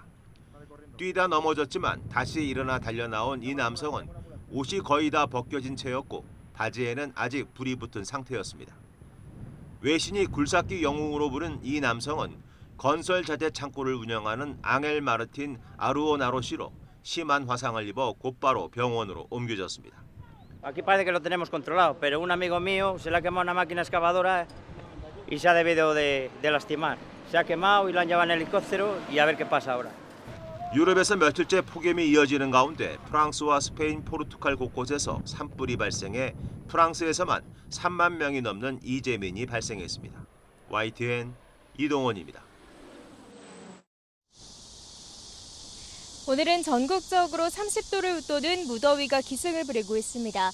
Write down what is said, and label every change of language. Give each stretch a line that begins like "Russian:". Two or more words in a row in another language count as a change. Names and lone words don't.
Korean: 뛰다 넘어졌지만 다시 일어나 달려나온 이 남성은 옷이 거의 다 벗겨진 채였고 바지에는 아직 불이 붙은 상태였습니다. 외신이 굴삭기 영웅으로 부른 이 남성은 건설 자재 창고를 운영하는 앙헬 마르틴 아루오나로시로 심한 화상을 입어 곧바로 병원으로 옮겨졌습니다.
Spanish: Aquí parece que lo tenemos controlado, pero un amigo mío se le ha quemado una máquina excavadora y se ha debido de lastimar. Se ha quemado y lo han llevado en helicóptero y a ver qué pasa ahora.
Korean: 유럽에서 며칠째 폭염이 이어지는 가운데 프랑스와 스페인, 포르투갈 곳곳에서 산불이 발생해 프랑스에서만 3만 명이 넘는 이재민이 발생했습니다. YTN 이동원입니다. 오늘은 전국적으로 30도를 웃도는 무더위가 기승을 부리고 있습니다.